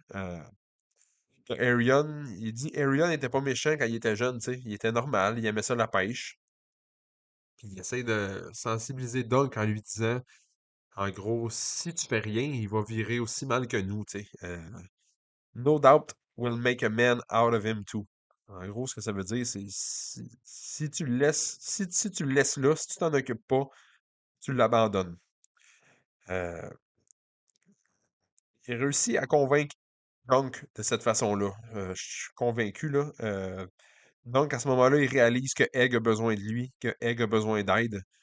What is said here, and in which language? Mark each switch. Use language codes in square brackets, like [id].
[fr] Que Aerion, il dit Aerion n'était pas méchant quand il était jeune, tu sais, il était normal, il aimait ça la pêche. Puis il essaie de sensibiliser Dunk en lui disant, en gros, si tu fais rien, il va virer aussi mal que nous, tu sais. [en] No doubt will make a man out of him too. [fr] En gros, ce que ça veut dire, c'est si tu le laisses, si tu le laisses là, si tu t'en occupes pas, tu l'abandonnes. Euh, il réussit à convaincre Dunk de cette façon-là. Je suis convaincu, là. Donc, à ce moment-là, il réalise que Egg a besoin de lui, que Egg a besoin d'aide.